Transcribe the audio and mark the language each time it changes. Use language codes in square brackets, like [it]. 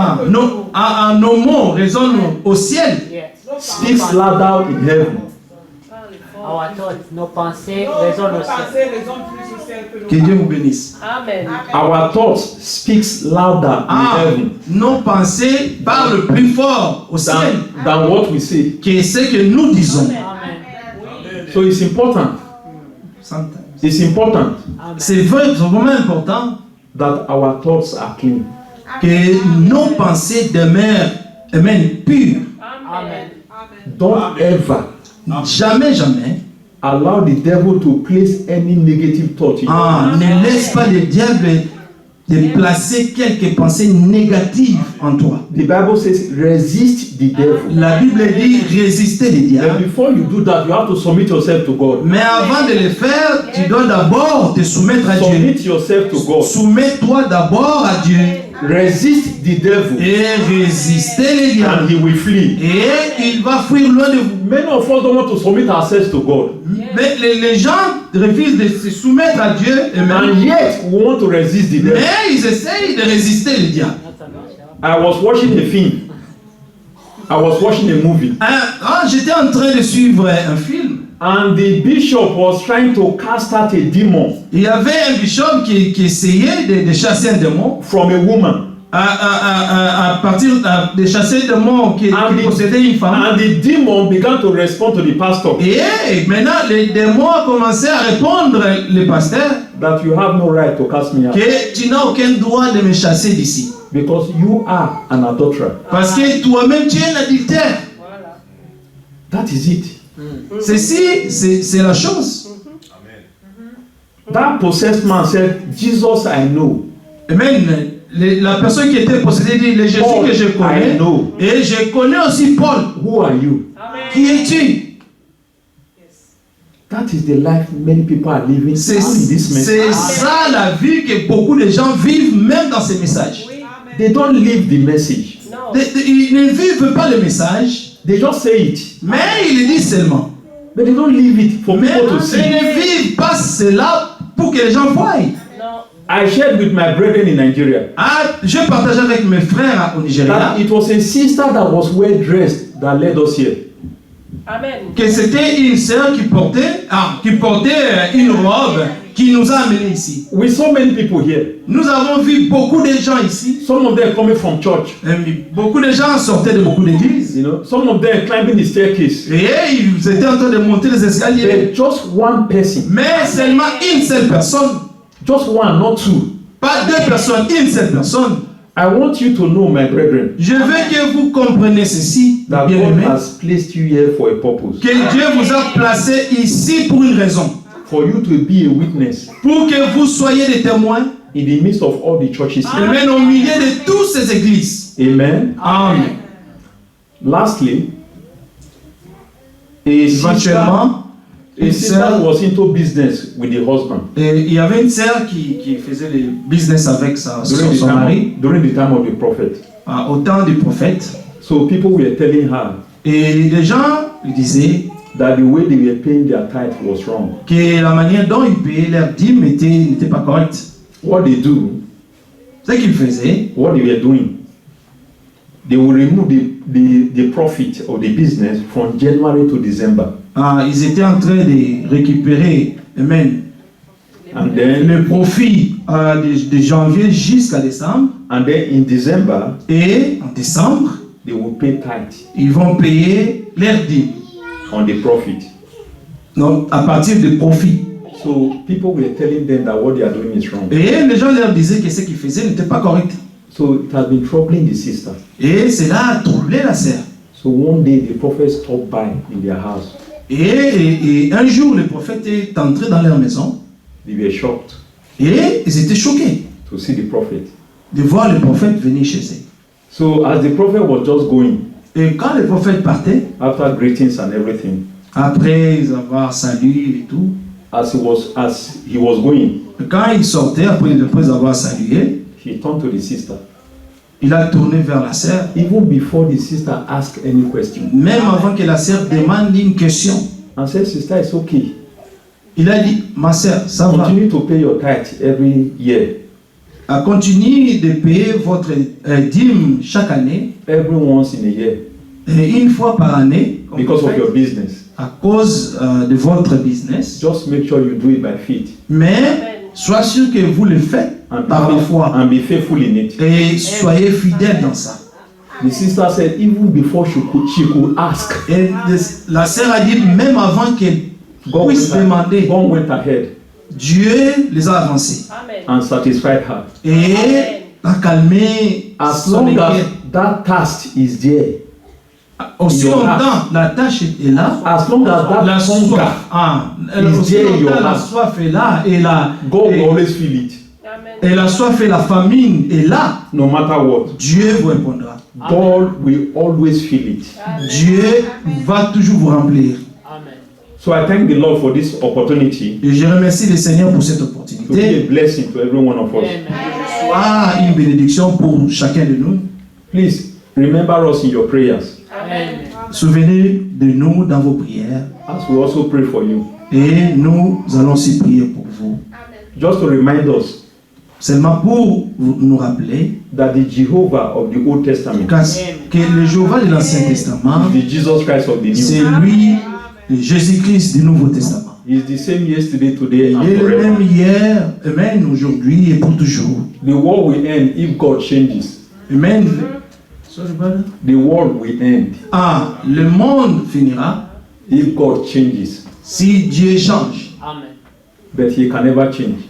[fr] nos mots résonnent au ciel. [en] speaks louder in heaven. Our thoughts, [fr] nos pensées résonnent au ciel. Que Dieu vous bénisse. Amen. [en] Our thoughts speaks louder in heaven [fr] Nos pensées parlent plus fort au ciel [en] than what we say. [fr] que ce que nous disons. [en] So it's important. It's important [fr] C'est vraiment important [en] that our thoughts are clean. [fr] que nos pensées demeurent pures. Amen. [en] Don't ever [fr] Jamais. [en] allow the devil to place any negative thought in you. [fr] Ne laisse pas le diable de placer quelques pensées négatives en toi. [en] The Bible says, resist the devil. [fr] La Bible dit résister le [en] And [fr] diable. [en] before you do that, you have to submit yourself to God. [fr] Mais avant de le faire, tu dois d'abord te soumettre à Dieu. [en] Submit yourself to God. [fr] Soumets-toi d'abord à Dieu [en] Resist the devil [fr] et résister le diable. [en] and he will flee. [fr] Et il va fuir loin de vous. [en] Many of us don't want to submit ourselves to God. [fr] Mais les gens refusent de se soumettre à Dieu [en] And yet we want to resist the devil. [fr] mais ils essayent de résister le diable. [en] I was watching a film. I was watching a movie. [fr] J'étais en train de suivre un film. [en] And the bishop was trying to cast out a demon [fr] Il y avait un bishop qui essayait de chasser un démon [en] from a woman. [fr] à partir de chasser un démon qui possédait une femme. [en] And the demon began to respond to the pastor [fr] Et maintenant, le démon a commencé à répondre le pasteur [en] that you have no right to cast me out [fr] que tu n'as aucun droit de me chasser d'ici. [en] because you are an adulterer. [fr] Parce que toi-même, tu es un adultère. [en] That is it. [fr] Ceci, c'est la chose. [en] That possessed man said, Jesus I know. Amen. [fr] La personne qui était possédée dit, le Jésus Paul, que je [en] I [fr] connais, [en] know. [fr] et je connais aussi Paul. [en] Who are you? [fr] Qui es-tu? [en] That is the life many people are living [fr] C'est [en] in this message. [fr] ça la vie que beaucoup de gens vivent même dans ces messages. [en] They don't live the message. [fr] Ils ne vivent pas le message, [en] They just say it. [fr] mais ils le disent seulement. [en] But they don't live it for [fr] Mais [en] people to [fr] ils [en] see. [fr] ne vivent pas cela pour que les gens voient. [en] I shared with my brethren in Nigeria [fr] Je partage avec mes frères au Nigeria [en] that it was a sister that was well dressed that led us here. Amen. [fr] que c'était une sœur qui portait une robe qui nous a amenés ici. [en] With so many people here, [fr] Nous avons vu beaucoup de gens ici. [en] some of them coming from church, [fr] Beaucoup de gens sortaient de beaucoup d'églises. [en] you know, some of them climbing the staircase. [fr] Et ils étaient en train de monter les escaliers. [en] But just one person, [fr] Mais seulement une seule personne. [en] just one, not two. [fr] Pas deux personnes, une seule personne. [en] I want you to know, my brethren, [fr] Je veux que vous compreniez ceci, [en] that [fr] bien [en] God [fr] aimé, [en] has placed you here for a purpose, [fr] que Dieu vous a placé ici pour une raison. [en] for you to be a witness [fr] Pour que vous soyez des témoins. [en] in the midst of all the churches here. Amen. [fr] Au milieu de toutes ces églises. Amen. Amen. [en] Lastly, a sister [fr] Éventuellement, une sœur, [en] was into business with the husband [fr] il y avait une sœur qui faisait le business avec [en] during [fr] son mari [en] during the time of the prophet. [fr] au temps du prophète. [en] So people were telling her [fr] Et les gens lui disaient [en] that the way they were paying their tithe was wrong. [fr] que la manière dont ils payaient leur dîme n'était pas correcte. [en] What they do, [fr] Ce qu'ils faisaient, [en] what they were doing, they will remove the profit of the business from January to December. [fr] Ils étaient en train de récupérer, amen, [en] And then, [fr] le profit de janvier jusqu'à décembre. [en] and then in December, [fr] Et en décembre, [en] they will pay tithe [fr] ils vont payer leur dîme. [en] on the profit. [fr] Donc, à partir du profit. [en] So people were telling them that what they are doing is wrong. [fr] Et les gens leur disaient que ce qu'ils faisaient n'était pas correct. [en] So it has been troubling the sister. [fr] Et cela a troublé la sœur. [en] So one day the prophet stopped by in their house. [fr] Et un jour, le prophète est entré dans leur maison. [en] They were shocked [fr] Et ils étaient choqués [en] to see the prophet. [fr] de voir le prophète venir chez eux. [en] So as the prophet was just going, [fr] Et quand le prophète partait, [en] after greetings and everything, [fr] après avoir salué et tout, [en] as he was going, [fr] quand il sortait, après avoir salué, [en] he turned to the sister. [fr] il a tourné vers la sœur. [en] Even before the sister asked any question, [fr] Même avant que la sœur demande une question, [en] and said, "Sister, it's okay. [fr] il a dit, ma sœur, ça va. [en] Continue to pay your tithe every year, [fr] Continuez de payer votre dîme chaque année, [en] every once in a year, [fr] une fois par année, comme [en] because [fr] vous [en] of [fr] faites, [en] your business. [fr] à cause de votre business. [en] Just make sure you do it by faith [fr] Mais sois sûr que vous le faites [en] and [fr] par la foi [en] and be faithful in it." [fr] et soyez fidèles dans ça. [en] The sister said, even before she could ask, [fr] Et la sœur a dit, même avant qu'elle [en] God [fr] puisse demander, [en] God went ahead [fr] Dieu les a avancés Amen. [en] and satisfied her. [fr] et a calmé [en] As [fr] son [en] long as [fr] inquiétude. [en] that task is there, [fr] Aussi [en] in your [fr] longtemps la tâche est là, [en] as long as that [fr] la [en] hunger, [fr] soif, aussi [en] is there in your [fr] longtemps la [en] heart, [fr] soif est là et [en] God will always feel it, Amen. [fr] la soif et la famine est là, [en] no matter what. [fr] Dieu vous répondra. [en] God will always feel it. [fr] Dieu va toujours vous remplir. Amen. [en] So I thank the Lord for this opportunity [fr] Et je remercie le Seigneur pour cette [en] to be a [fr] opportunité. [en] blessing to every one of us. [fr] Soit une bénédiction pour chacun de nous. [en] Please remember us in your prayers Amen. [fr] Souvenez de nous dans vos prières. [en] as we also pray for you. [fr] Et nous allons aussi prier pour vous. [en] Just to remind us [fr] Seulement pour nous rappeler [en] that the Jehovah of the Old Testament [fr] que le Jéhovah de l'Ancien Testament, [en] is the Jesus Christ of the [fr] c'est [en] New. [fr] lui, le Jésus-Christ du Nouveau Testament. [en] He is the same yesterday, today, and [fr] Il est le [en] forever. [fr] même hier, amen, aujourd'hui et pour toujours. [en] The world will end if God changes. Amen. Sorry, brother. The world will end [fr] Le monde finira [en] if God changes. [fr] si Dieu change. Amen. [en] But He can never change.